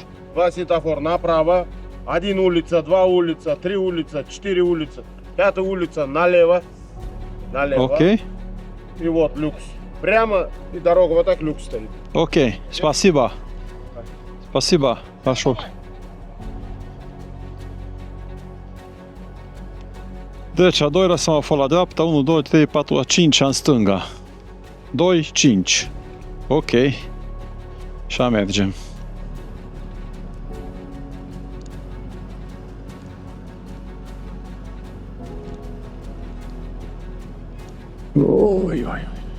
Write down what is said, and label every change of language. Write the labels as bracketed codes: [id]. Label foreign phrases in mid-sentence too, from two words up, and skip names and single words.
[ru] Два светофора направо. Один улица, два улица, три улица, четыре улица. Пятая улица налево. Налево. Ok. И вот люкс. Прямо и дорога вот так люкс стоит. Ok. Спасибо. Спасибо. [ro] Așa. Deci, a doilea semafor la dreapta, 1, 2, 3, 4, la 5 în stânga. 2, 5. Ok. Și mergem. Oi, oi.